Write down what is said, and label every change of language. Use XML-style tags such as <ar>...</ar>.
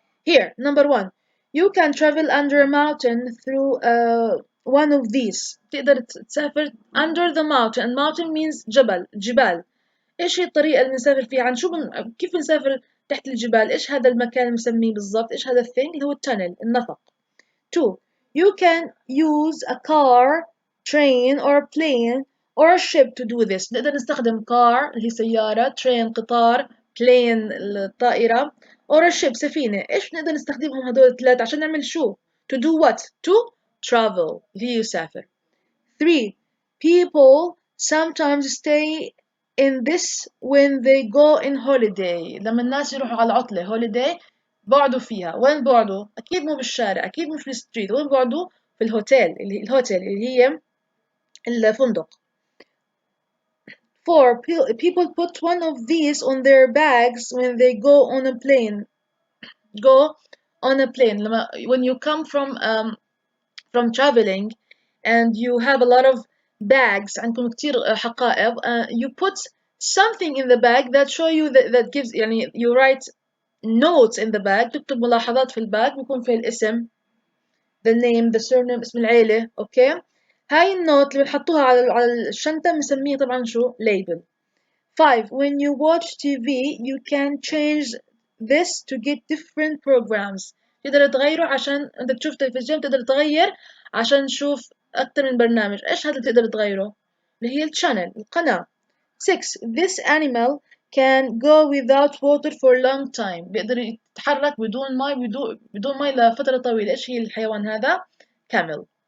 <en>Here, number 1. You can travel under a mountain through one of these.</en> <ar>تقدر تسافر</ar> <en>under the mountain. And mountain means جبال.</en> <ar>إيش هي الطريقة اللي بنسافر فيها؟ عن شو كيف بنسافر تحت الجبال؟ إيش هذا المكان اللي بنسميه بالضبط؟ إيش هذا الثing اللي هو التانل النفق.</ar> <en>2. You can use a car, train or plane or a ship to do this.</en> <ar>نقدر نستخدم car اللي هي سيارة, train قطار, plane الطائرة</ar> <en>or a ship</en> <ar>سفينة. إيش بنقدر نستخدمهم هدول الثلاثة عشان نعمل شو؟</ar> <en>To do what? To travel</en> <ar>اللي هي يسافر.</ar> <en>3. People sometimes stay in this when they go in holiday.</en> <ar>لما الناس يروحوا على عطلة holiday بعدوا فيها. وين بعدوا؟ أكيد مو بالشارع. أكيد مو في الستريت. وين بعدوا؟ في الهوتيل اللي هي الفندق.</ar> <en>4. People put one of these on their bags when they go on a plane. Go on a plane. When you come from traveling and you have a lot of bags</en> <ar>عندكم كتير حقائب.</ar> <en>You put something in the bag that show you that gives يعني you write notes in the bag.</en> <ar>تكتب ملاحظات في الباج بيكون فيها الاسم</ar> <en>the name the surname</en> <ar>اسم العيلة. اوكي. هاي النوت اللي بنحطوها على الشنطة بنسميها طبعا شو label.</ar> <en>5. When you watch TV you can change this to get different programs.</en> <ar>تقدر تغيره عشان انت تشوف تلفزيون. تقدر تغير عشان تشوف أكتر من برنامج. إيش هذا اللي تقدر تغيره؟ اللي هي الشانل القناة.</ar> <en>6. This animal can go without water for a long time.</en> <ar>بيقدر يتحرك بدون ماء بدون ماء لفترة طويلة. إيش هي الحيوان هذا؟ camel.</ar>